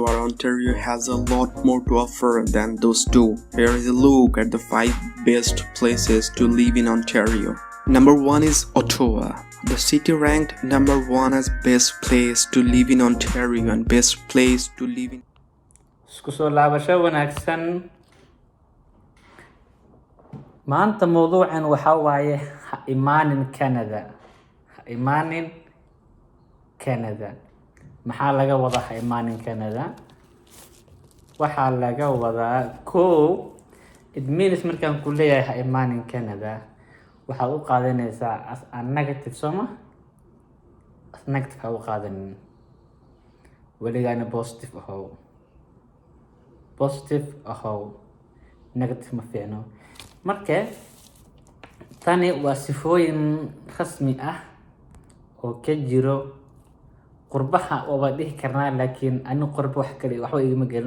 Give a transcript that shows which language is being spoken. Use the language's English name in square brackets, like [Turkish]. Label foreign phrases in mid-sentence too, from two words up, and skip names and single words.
[English] Ontario has a lot more to offer than those two. Here is a look at the 5 best places to live in Ontario. Number 1 is Ottawa. The city ranked number 1 as best place to live in Ontario and best place to live in. [Somali] Isku soo laabasho wanaagsan. Maanta mowduucan waxa waaye ha imaanin Canada. Ha imaanin Canada. Maxaa laga wadaa ha imaanin Canada? Waxaa laga wadaa [English] it means [Somali] markaan ku leeyahay ha imaanin Canada waxaad u qaadanaysaa [English] as a negative [Somali] soma [English] as negative [Somali] ha u qaadanin weligaana positive ahow negative ma fiicno. Marka tani waa sifooyin rasmi ah oo ka jiro qurbaha oo dhihi karnaa, laakiin ani qurbo wax kale waxba igama gelin.